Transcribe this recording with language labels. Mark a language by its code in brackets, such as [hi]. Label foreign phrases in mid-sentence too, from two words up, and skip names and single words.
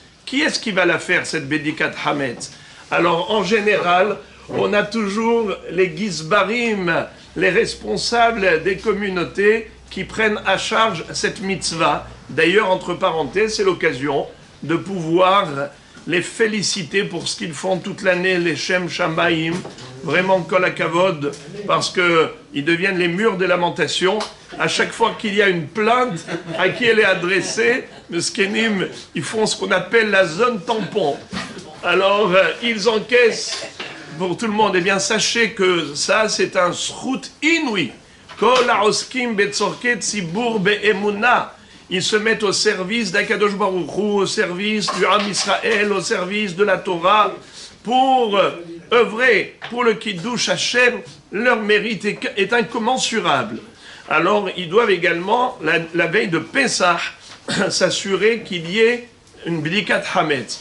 [fr] Qui est-ce qui va la faire, cette [he] בדיקת חמץ? [fr] Alors, en général, on a toujours les gizbarim, les responsables des communautés qui prennent à charge cette mitzvah. D'ailleurs, entre parenthèses, c'est l'occasion de pouvoir les féliciter pour ce qu'ils font toute l'année, les [he] שם שמים, [fr] vraiment [he] כל הכבוד, [fr] parce qu'ils deviennent les murs des lamentations. À chaque fois qu'il y a une plainte à qui elle est adressée, les Skenim, ils font ce qu'on appelle la zone tampon. Alors, ils encaissent pour tout le monde. Eh bien, sachez que ça, c'est un srout inouï. [he] כל העוסקים בצרכי ציבור באמונה. [fr] Ils se mettent au service d' [he] הקדוש ברוך הוא, [fr] au service du [he] עם ישראל, [fr] au service de la Torah, pour œuvrer pour le [he] קידוש השם. [fr] Leur mérite est incommensurable. Alors, ils doivent également, la veille de Pessah, s'assurer qu'il y ait une [he] בדיקת חמץ.